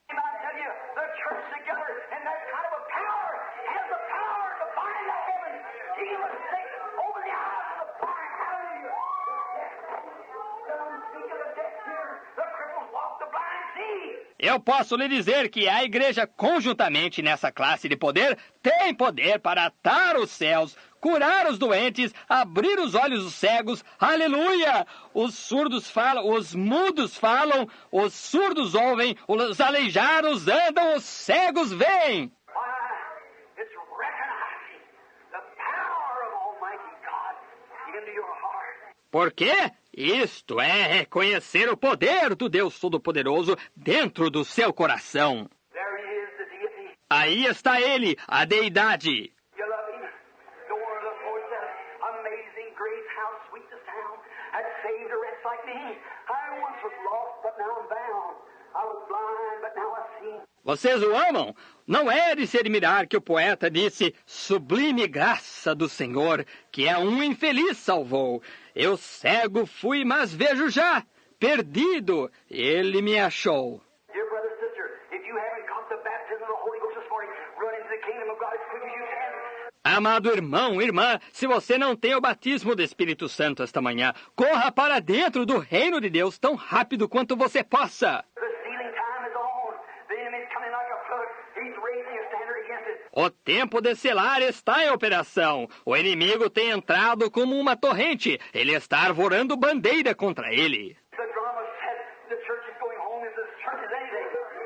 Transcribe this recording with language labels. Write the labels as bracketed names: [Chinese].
[English] And I tell you, the church together in that kind of a power has the power to bind the heavens, heal the sick, open the eyes of the blind. Hallelujah. The unspeak of the deaf hear, the cripples walk, the blind see. [Portuguese] Eu posso lhe dizer que a igreja, conjuntamente nessa classe de poder, tem poder para atar os céus, curar os doentes, abrir os olhos dos cegos. Aleluia! Os surdos falam, os mudos falam, os surdos ouvem, os aleijados andam, os cegos veem. [English] Why? It's recognizing the power of Almighty God into your heart. [Portuguese] Por quê? Isto é reconhecer o poder do Deus Todo-Poderoso dentro do seu coração. [English] There He is, the deity. [Portuguese] Aí está ele, a deidade. [English] You love Him. The word of the Lord says, amazing grace, how sweet the sound that saved a wretch like me. I once was lost, but now I'm found. I was blind, but now I see. [Portuguese] Vocês o amam? Não é de se admirar que o poeta disse, sublime graça do Senhor, que é um infeliz salvou. Eu cego fui, mas vejo já. Perdido, ele me achou. [English] Dear brother, sister, if you haven't caught the baptism of the Holy Ghost this morning, run into the kingdom of God as quick as you can. [Portuguese] Amado irmão, irmã, se você não tem o batismo do Espírito Santo esta manhã, corra para dentro do reino de Deus tão rápido quanto você possa. [English] The sealing time is on. The enemy's coming like a flood. He's raising a standard against it. [Portuguese] O tempo de selar está em operação. O inimigo tem entrado como uma torrente. Ele está arvorando bandeira contra ele. [English] The drama said the church is going home if the church is anything.